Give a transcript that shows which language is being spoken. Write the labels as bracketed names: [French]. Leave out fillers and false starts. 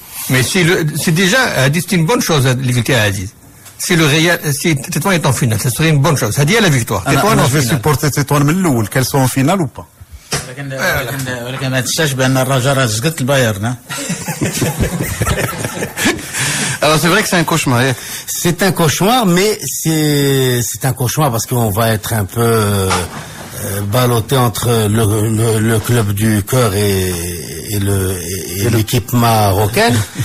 [French] Mais c'est déjà une bonne chose, l'égalité à Aziz. Si Tétouan est en finale, ça serait une bonne chose. Ça dit à la victoire. Je vais supporter Tétouan [Arabic] من الأول, [French] qu'elle soit en finale ou pas. [Arabic] ولكن ما تنساش بان الرجاء راه زقت البايرن. [French] Alors c'est vrai que c'est un cauchemar. C'est un cauchemar, mais c'est un cauchemar parce qu'on va être un peu ballotté entre le club du cœur et l'équipe marocaine.